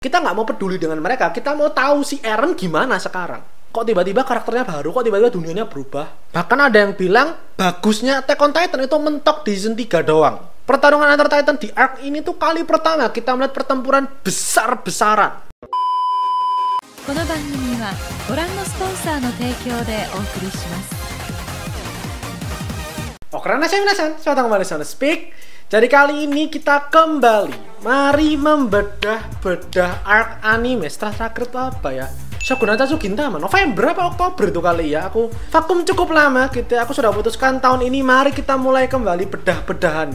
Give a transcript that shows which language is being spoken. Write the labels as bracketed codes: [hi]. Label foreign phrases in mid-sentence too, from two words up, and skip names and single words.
[id] Kita nggak mau peduli dengan mereka, kita mau tahu si Eren gimana sekarang. Kok tiba-tiba karakternya baru, kok tiba-tiba dunianya berubah. Bahkan ada yang bilang bagusnya Attack on Titan itu mentok di season 3 doang. Pertarungan antar Titan di arc ini tuh kali pertama kita melihat pertempuran besar-besaran. [ja] この番組はご覧のスポンサーの提供でお送りします。 [id] Oke, selamat datang kembali di Speak. Jadi kali ini kita kembali, mari membedah-bedah arc anime setelah terakhir itu apa ya? Shogun Hatsu Gintama, November apa Oktober itu kali ya. Aku vakum cukup lama gitu. Aku sudah putuskan tahun ini mari kita mulai kembali bedah-bedahannya.